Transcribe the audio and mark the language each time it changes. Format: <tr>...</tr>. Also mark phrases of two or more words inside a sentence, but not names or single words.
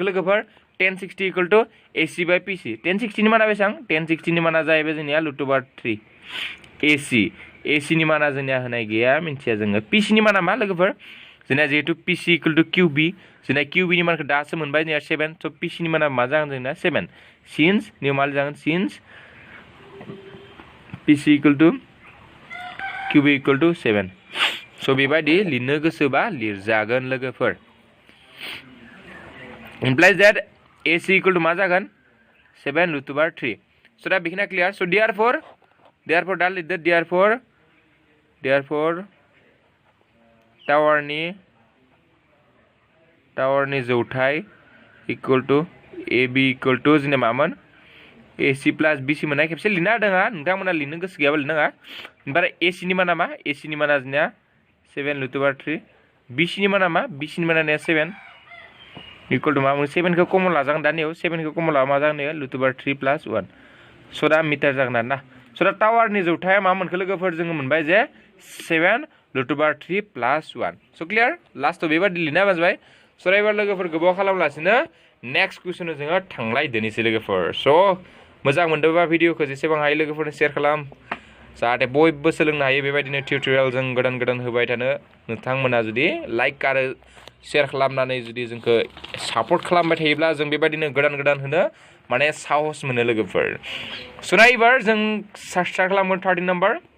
<brx>लोगोफोर 10 60</brx> <en>equal to AC by PC</en> <brx>10 60 नि माना बेसेबां 10 60 नि माना जाहैबाय जोंनिया √3 एसि नि माना जोंनिया होनाय गैया मिन्थिया जोङो पि सि नि माना मा लोगोफोर जोंना जिहेतु</brx> <en>PC equal to QB</en> <brx>जोंना किउ बिनि मानखौ दासो मोनबाय जोंनिया 7 स' पि सि नि माना मा जागोन जोंना 7 सिन्स नियाव मा जागोन सिन्स</brx> <en>PC equal to QB equal to</en> <brx>7 स' बेबायदि लिरनो गोसोबा लिरजागोन लोगोफोर</brx> <en>implies that AC equal to</en> <brx>मा जागोन 7</brx> <en>root over 3 so</en> <brx>दा बेखिना</brx> <en>clear so therefore</en> <brx>दा लिरदो therefore टावारनि जौथाय</brx> <en>equal to AB equal to</en> <brx>जोंना मामोन</brx> <en>AC plus BC</en> <brx>मोननाय खेबसे लिरना होदों नोंथांमोना लिरनो गोसो गैयाबा लिरनाङा ओमफ्राय AC नि माना मा AC नि माना जोंना 7</brx> <en>root over 3</en> <brx>BC नि माना मा BC नि माना 7</brx> <en>equal to</en> <brx>मा 7 खौ कमन लाजागोन दानियाव 7 खौ कमन लाबा मा जागोन</brx> <en>root over 3 plus 1 so</en> <brx>दा मिटार जागोन आरोना so दा टावारनि जौथाया मा मोनखो लोगोफोर जोङो मोनबाय जे</brx> <en>7 root over 3 plus 1 so clear</en> <brx>लास्टआव बेबादि लिरना होबाय so एबार लोगोफोर गोबाव खालामलासिनो नेक्स्ट कुइसनाव जोङो थांलायदोनिसै लोगोफोर so मोजां मोनदोंबा भिडिअखौ जेसेबां हायो लोगोफोरनो शेयार खालाम जाहाथे बयबो सोलोंनो हायो बेबायदिनो टिउटरियेल जों गोदान होबाय थानो नोंथांमोना जुदि लाइक आरो शेयार खालामनानै जुदि जोंखौ सापर्ट खालामबाय थायोब्ला जों बेबायदिनो गोदान होनो माने साहस मोनो लोगोफोर so ना एबार जों स्टार्ट खालामगोन 30 नाम्बार</brx>